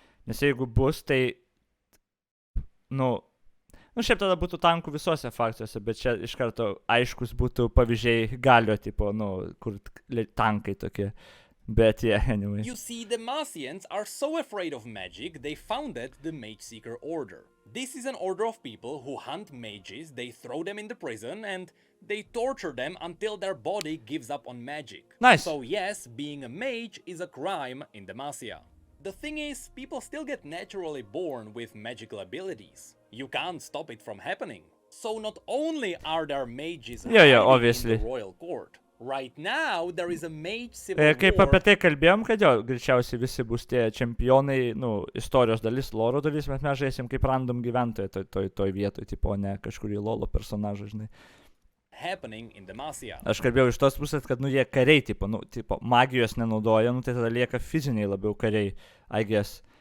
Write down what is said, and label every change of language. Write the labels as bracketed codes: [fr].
[lt] Nes jeigu bus, tai, šiaip tada būtų tankų visose fakcijose, bet čia iš karto aiškus būtų pavyzdžiai galio, tipo, kur tankai tokie. [en] But yeah, anyway. You see, the Demacians are so afraid of magic, they founded the Mage Seeker Order. This is an order of people who hunt mages, they throw them into prison, and they torture them until their body gives up on magic. Nice. So yes, being a mage is a crime in Demacia. The thing is, people still get naturally born with magical abilities. You can't stop it from happening. So not only are there mages obviously in the royal court, right now there is a mage civil war. [lt] Kaip apie tai kalbėjom, kad greičiausiai visi bus tie čempionai, istorijos dalis, loro dalis, mes žaisim kaip random gyventojai toj vietoj, tipo, ne kažkurį lolo personažą, žinai. [en] Happening in Demacia. [lt] Aš kalbėjau iš tos pusės, kad, jie kariai, tipo, magijos nenaudoja, tai tada lieka fiziniai labiau kariai, [en] I guess.